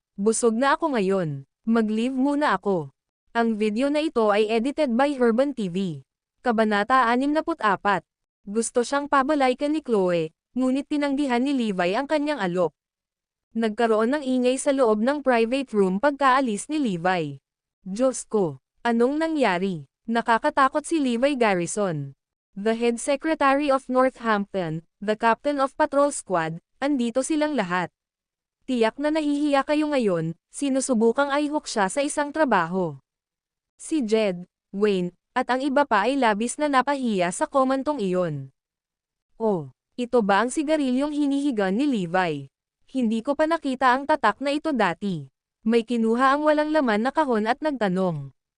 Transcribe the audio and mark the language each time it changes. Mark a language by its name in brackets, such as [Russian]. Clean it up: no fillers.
[Filipino] Busog na ako ngayon. Mag-leave muna ako. Ang video na ito ay [English] edited by [Filipino] Herban TV. Kabanata 64. Gusto siyang pabalaykan ni Chloe, ngunit tinanggihan ni Levi ang kanyang alok. Nagkaroon ng ingay sa loob ng private room pagkaalis ni Levi. Diyos ko, anong nangyari? Nakakatakot si Levi Garrison. [English] The head secretary of Northampton, the captain of patrol squad, [Filipino] andito silang lahat. Tiyak na nahihiya kayo ngayon, sinusubukang ayhok siya sa isang trabaho. Si Jed, Wayne, at ang iba pa ay labis na napahiya sa komantong iyon. Oh, ito ba ang sigarilyong hinihigan ni Levi? Hindi ko pa nakita ang tatak na ito dati. May kinuha ang walang laman na kahon at nagtanong.